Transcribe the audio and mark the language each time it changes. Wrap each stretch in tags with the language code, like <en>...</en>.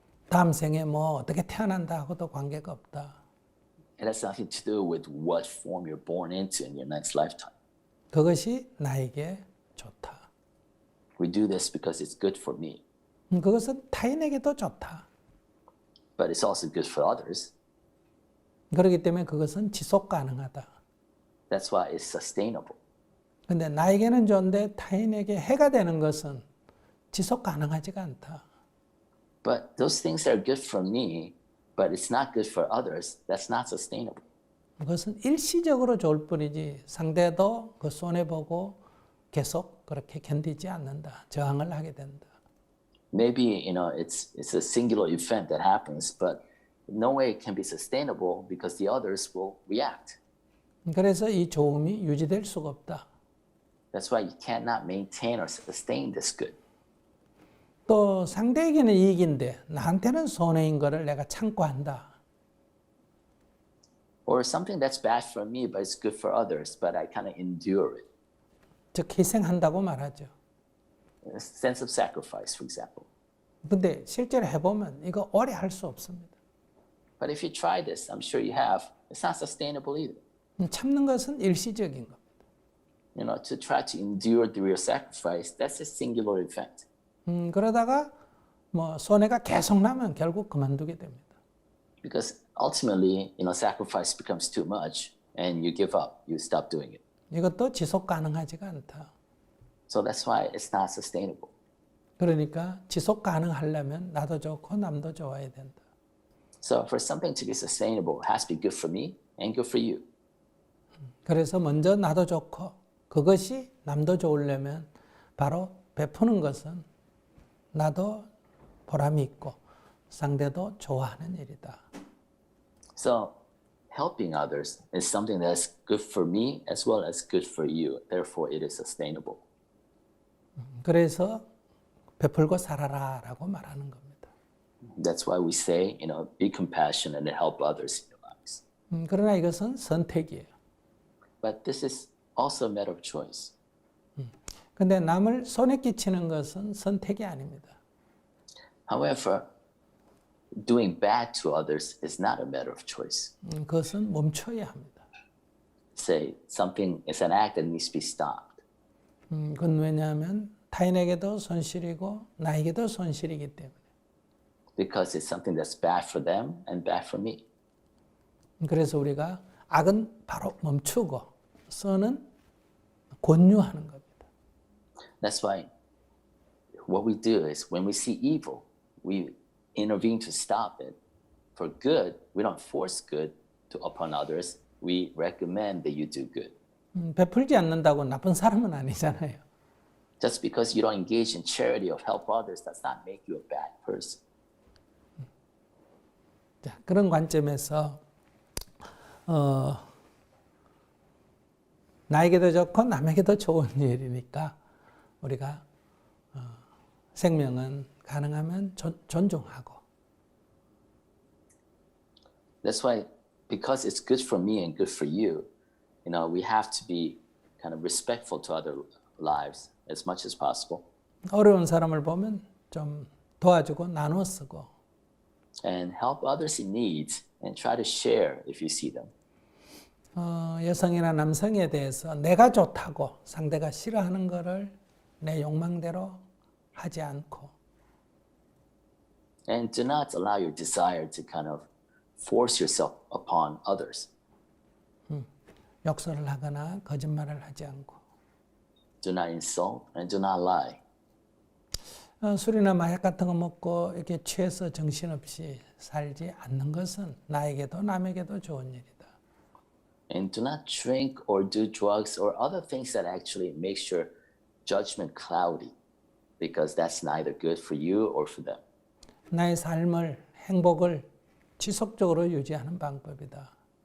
<ko>다음 생에 뭐 어떻게 태어난다 하고도 관계가 없다.</ko> <en>It has nothing to do with what form you're born into in your next lifetime.</en> <ko>그것이 나에게 좋다.</ko> <en>We do this because it's good for me,</en> <ko>그것은 타인에게도 좋다.</ko> <en>but it's also good for others.</en> <ko>그렇기 때문에 그것은 지속 가능하다.</ko> <en>That's why it's sustainable.</en> <ko>근데 나에게는 좋은데 타인에게 해가 되는 것은 지속 가능하지가 않다.</ko> <en>But those things that are good for me, but it's not good for others, that's not sustainable.</en> <ko>그것은 일시적으로 좋을 뿐이지 상대도 그 손해보고 계속 그렇게 견디지 않는다. 저항을 하게 된다.</ko> <en>Maybe it's a singular event that happens, but no way it can be sustainable because the others will react.</en> <ko>그래서 이 좋음이 유지될 수가 없다.</ko> <en>That's why you cannot maintain or sustain this good.</en> <ko>또 상대에게는 이익인데 나한테는 손해인 거를 내가 참고 한다.</ko> <en>Or something that's bad for me, but it's good for others, but I kind of endure it.</en> <ko>즉 희생한다고 말하죠.</ko> <en>A sense of sacrifice, for example.</en> <ko>근데 실제로 해보면 이거 오래 할 수 없습니다.</ko> <en>But if you try this, I'm sure you have, it's not sustainable either.</en> <ko>참는 것은 일시적인 겁니다.</ko> <en>To try to endure through your sacrifice, that's a singular event.</en> <ko>그러다가 뭐 손해가 계속 나면 결국 그만두게 됩니다.</ko> <en>Because ultimately, sacrifice becomes too much and you give up, you stop doing it.</en> <ko>이것도 지속 가능하지가 않다.</ko> <en>So that's why it's not sustainable.</en> <ko>그러니까 지속 가능하려면 나도 좋고 남도 좋아야 된다.</ko> <en>So for something to be sustainable, it has to be good for me and good for you.</en> <ko>그래서 먼저 나도 좋고 그것이 남도 좋으려면 바로 베푸는 것은 나도 보람이 있고 상대도 좋아하는 일이다.</ko> <en>So helping others is something that's good for me as well as good for you. Therefore, it is sustainable.</en> <ko>그래서 베풀고 살아라라고 말하는 겁니다.</ko> <en>That's why we say, be compassionate and help others in your lives.</en> <ko>그러나 이것은 선택이에요.</ko> <en>But this is also a matter of choice.</en> <ko>근데 남을 손해 끼치는 것은 선택이 아닙니다.</ko> <en>However, doing bad to others is not a matter of choice.</en> <ko>그것은 멈춰야 합니다.</ko> <en>Say something is an act that needs to be stopped.</en> <ko>그건 왜냐하면 타인에게도 손실이고 나에게도 손실이기 때문에.</ko> <en>Because it's something that's bad for them and bad for me.</en> <ko>그래서 우리가 악은 바로 멈추고 선은 권유하는 겁니다.</ko> <en>That's why what we do is when we see evil, we intervene to stop it. For good, we don't force good upon others. We recommend that you do good.</en> <ko>베풀지 않는다고 나쁜 사람은 아니잖아요.</ko> <en>Just because you don't engage in charity or help others does not make you a bad person.</en> <ko>자, 그런 관점에서 나에게도 좋고 남에게도 좋은 일이니까 우리가 생명은 가능하면 존중하고</ko> <en>That's why, because it's good for me and good for you, we have to be kind of respectful to other lives as much as possible.</en> <ko>어려운 사람을 보면 좀 도와주고 나눠 쓰고</ko> <en>And help others in need and try to share if you see them.</en> <ko>여성이나 남성에 대해서 내가 좋다고 상대가 싫어하는 거를 내 욕망대로 하지 않고</ko> <en>And do not allow your desire to kind of force yourself upon others.</en> <ko>욕설을 하거나 거짓말을 하지 않고</ko> <en>Do not insult and do not lie.</en> <ko>술이나 마약 같은 거 먹고 이렇게 취해서 정신없이 살지 않는 것은 나에게도 남에게도 좋은 일이다.</ko> <en>And do not drink or do drugs or other things that actually makes your judgment cloudy, because that's neither good for you or for them.</en> <ko>나의 삶을, 행복을 지속적으로 유지하는 방법이다.</ko>